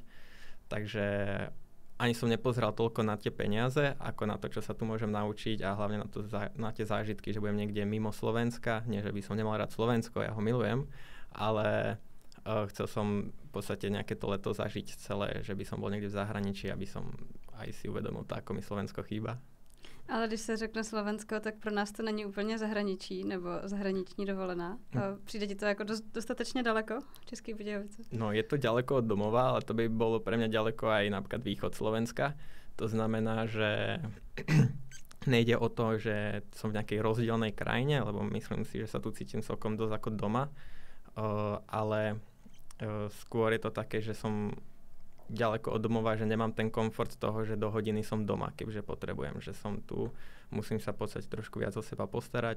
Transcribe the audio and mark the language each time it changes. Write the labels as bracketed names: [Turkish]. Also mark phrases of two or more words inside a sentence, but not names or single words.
[Slovak] Takže ani som nepozeral toľko na tie peniaze, ako na to, čo sa tu môžem naučiť a hlavne na tie zážitky, že budem niekde mimo Slovenska. Nie, že by som nemal rád Slovensko, ja ho milujem, ale chcel som v podstate nejaké to leto zažiť celé, že by som bol niekde v zahraničí, aby som aj si uvedomil to, ako mi Slovensko chýba. [Czech] Ale když se řekne Slovensko, tak pro nás to není úplně zahraničí nebo zahraniční dovolená. Přijde ti to jako dostatečně daleko, České Budějovice? [Slovak] No, je to ďaleko od domova, ale to by bolo pre mňa ďaleko aj napríklad východ Slovenska. To znamená, že nejde o to, že som v nejakej rozdielnej krajine, lebo myslím si, že sa tu cítim celkom dosť ako doma, ale skôr je to také, že som ďaleko od domova, že nemám ten komfort toho, že do hodiny som doma, keďže potrebujem, že som tu, musím sa v podstate trošku viac o seba postarať.